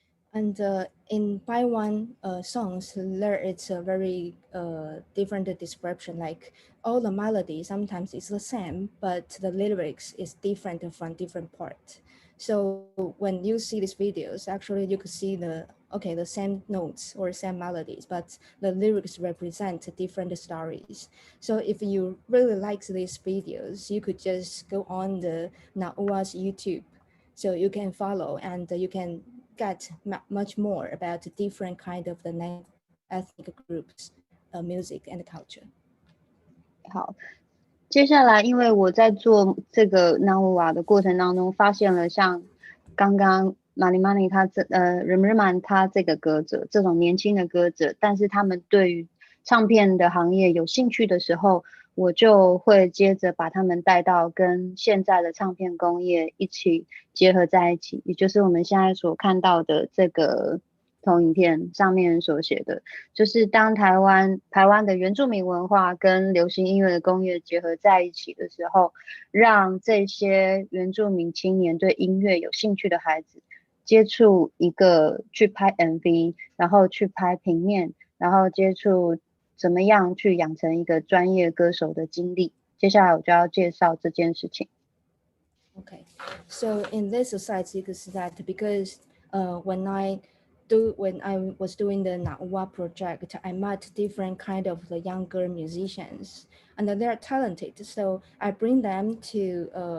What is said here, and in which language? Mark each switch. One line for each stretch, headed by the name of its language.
English: And in Taiwan songs, there it's a very different description. Like all the melody sometimes it's the same, but the lyrics is different from different parts. So when you see these videos, actually you could see the same notes or same melodies, but the lyrics represent different stories. So if you really like these videos, you could just go on the Naua's YouTube, so you can follow and you can get much more about different kind of the ethnic groups, music and culture.
Chinese: 好，接下来因为我在做这个南无瓦的过程当中，发现了像刚刚马尼马尼他Remerman 他这个歌者，这种年轻的歌者，但是他们对于唱片的行业有兴趣的时候，我就会接着把他们带到跟现在的唱片工业一起结合在一起，也就是我们现在所看到的这个投影片上面所写的，就是当台湾的原住民文化跟流行音乐的工业结合在一起的时候，让这些原住民青年对音乐有兴趣的孩子接触一个去拍 MV， 然后去拍平面，然后接触怎么样去养成一个专业歌手的经历。接下来我就要介绍这件事情。
English: Okay, so in this society, that because when I was doing the Na'ua project, I met different kind of the younger musicians, and they're talented. So I bring them to